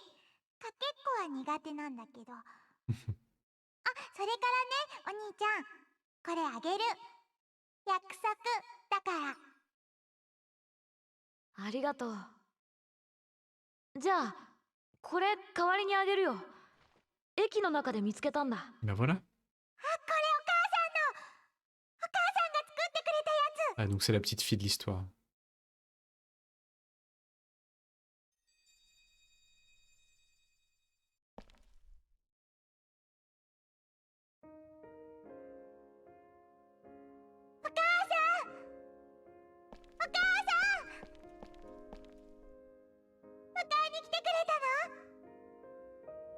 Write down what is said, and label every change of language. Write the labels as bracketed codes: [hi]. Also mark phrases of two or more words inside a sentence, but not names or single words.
[ja] かけっこは苦手なんだけど。あ、それからね、お兄ちゃん、これあげる。約束だから。ありがとう。じゃあこれ代わりにあげるよ。駅の中で見つけたんだ。 [fr] Ben voilà. [ja] これお母さんの。お母さんが作ってくれたやつ。 [fr] Ah, donc c'est la petite fille de l'histoire. [ja] お母さん。お母さん。迎えに来てくれたの？